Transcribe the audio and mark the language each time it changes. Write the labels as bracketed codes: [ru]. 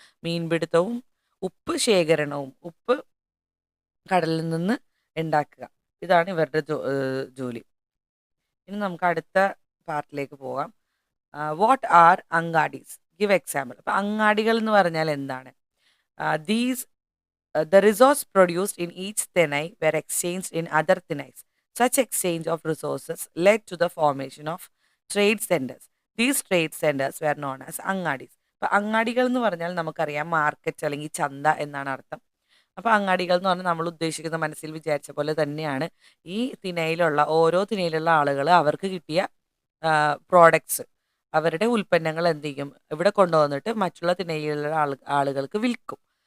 [ml] മീൻപിടുത്തവും ഉപ്പ് ശേഖരണവും, ഉപ്പ് കടലിൽ നിന്ന് ഉണ്ടാക്കുക, ഇതാണ് ഇവരുടെ ജോലി. ഇനി നമുക്ക് അടുത്ത പാർട്ടിലേക്ക് പോകാം. [en] What are angadis? Give example. [ml] അപ്പം അങ്ങാടികൾ എന്ന് പറഞ്ഞാൽ എന്താണ്? [en] These the resource produced in each thenai were exchanged in other thenais. Such exchange of resources led to the formation of trade centers. These trade centers were known as angadis. [ml] അപ്പം അങ്ങാടികൾ എന്ന് പറഞ്ഞാൽ നമുക്കറിയാം market അല്ലെങ്കിൽ ചന്ത എന്നാണ് അർത്ഥം. അപ്പോൾ അങ്ങാടികൾ എന്ന് പറഞ്ഞാൽ നമ്മൾ ഉദ്ദേശിക്കുന്ന, മനസ്സിൽ വിചാരിച്ച പോലെ തന്നെയാണ്. ഈ ഓരോ തിനയിലുള്ള ആളുകൾ അവർക്ക് കിട്ടിയ പ്രോഡക്ട്സ്, അവരുടെ ഉൽപ്പന്നങ്ങൾ എന്ത് ചെയ്യും? ഇവിടെ കൊണ്ടുവന്നിട്ട് മറ്റുള്ള തിനയിലുള്ള ആളുകൾക്ക് വിൽക്കും.